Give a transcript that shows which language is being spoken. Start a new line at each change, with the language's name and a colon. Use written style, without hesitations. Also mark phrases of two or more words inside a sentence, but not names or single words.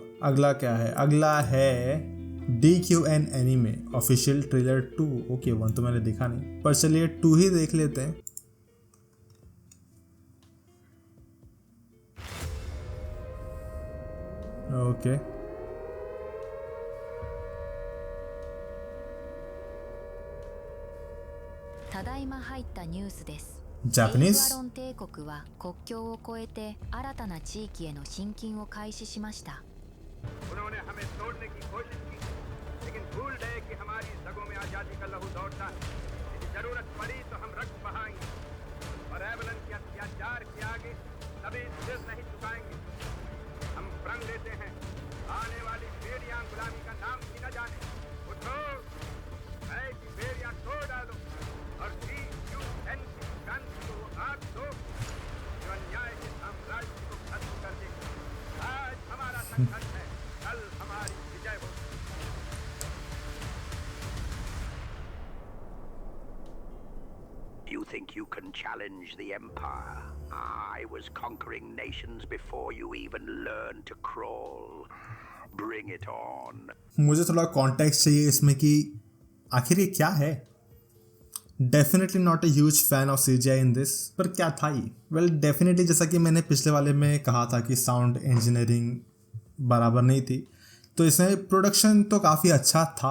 Hindi: अगला क्या है? अगला है DQN एनीमे ऑफिशियल ट्रेलर 2। ओके, 1 तो मैंने देखा नहीं, पर चलिए 2 ही देख लेते हैं। ओके,
Japanese: ただいま入ったニュースです。
English: Japanese?
Japanese: エイブアロン帝国は国境を越えて新たな地域への進勤を開始しました。
Hindi: उन्होंने हमें तोड़ने की कोशिश की, लेकिन भूल गए कि हमारी रगों में आजादी का लहू दौड़ता है। यदि जरूरत पड़ी तो हम रक्त बहाएंगे और एवलन के अत्याचार के आगे कभी सिर नहीं झुकाएंगे। हम प्रण लेते हैं, आने वाली बेड़ियां गुलामी का नाम भी न जाने। उठो, है कि बेड़ियां तोड़ डालो और DQN की क्रांति को हाथ दो जो अन्याय के साम्राज्य को खत्म कर दे। आज हमारा संघर्ष है, कल हमारी विजय हो।
English: You think you can challenge the Empire? I was conquering nations before you even learned to crawl. Bring it on.
Hindi: मुझे थोड़ा कॉन्टेक्स्ट चाहिए इसमें कि आखिर ये क्या है।
English: definitely not a huge fan of CGI in this,
Hindi: पर क्या था ये? वेल, डेफिनेटली जैसा कि मैंने पिछले वाले में कहा था कि
English: sound engineering
Hindi: बराबर नहीं थी, तो इसमें प्रोडक्शन तो काफ़ी अच्छा था।